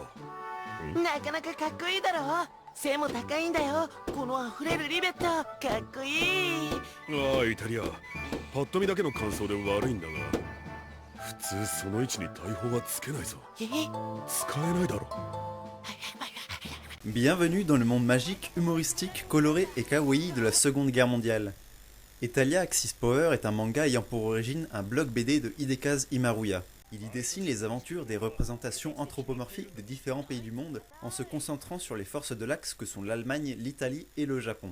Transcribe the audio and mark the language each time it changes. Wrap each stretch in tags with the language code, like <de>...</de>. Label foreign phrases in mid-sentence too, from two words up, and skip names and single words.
<ja>なかなかかっこいいだろ。背も高いんだよ。この溢れるリベットかっこいい。ああ、イタリア。パッと見だけの感想で悪いんだが、普通その位置に大砲はつけないぞ。え、使えないだろ。</ja> <fr>Bienvenue dans le monde magique, humoristique, coloré et kawaii de la Seconde Guerre mondiale. Italia Axis Power est un manga ayant pour origine un bloc BD de Hidekaz Imaruya. Il y dessine les aventures des représentations anthropomorphiques des différents pays du monde en se concentrant sur les forces de l'Axe que sont l'Allemagne, l'Italie et le Japon.</fr>